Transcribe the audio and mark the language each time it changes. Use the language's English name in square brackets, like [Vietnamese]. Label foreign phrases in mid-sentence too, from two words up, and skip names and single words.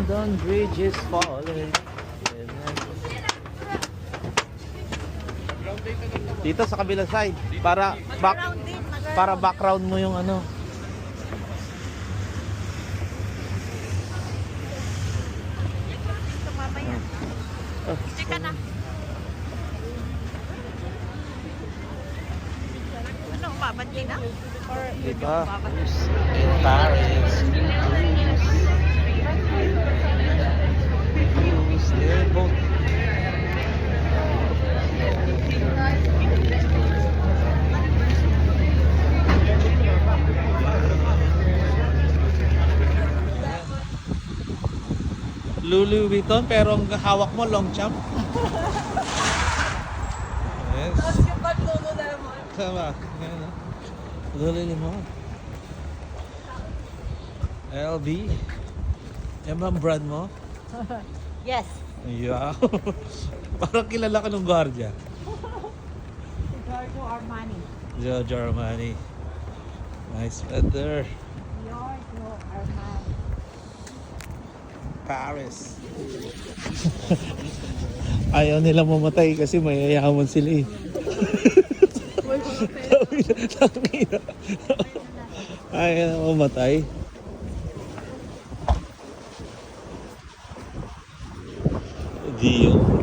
[English] One bridge is falling. [Filipino] Dito sa kabilang side para para background mo yung ano. Chika na. Ano, babati na? Or Diba? babati? [English] In Paris. They're both. [Filipino] Louis Vuitton pero ang hawak mo Longchamp. Yes. Yung bag Lululemon. Tama. Yan, no? Lululemon. LB. Yan ba ang brand mo? Yes. Yeah. Parang kilala ka ng gwardiya. Si Giorgio Armani. [English] Giorgio Armani. Nice feather. [Filipino] Giorgio Armani. Paris. Ayaw nila mamatay kasi mayayaman sila eh. Ayaw na mamatay. Dio.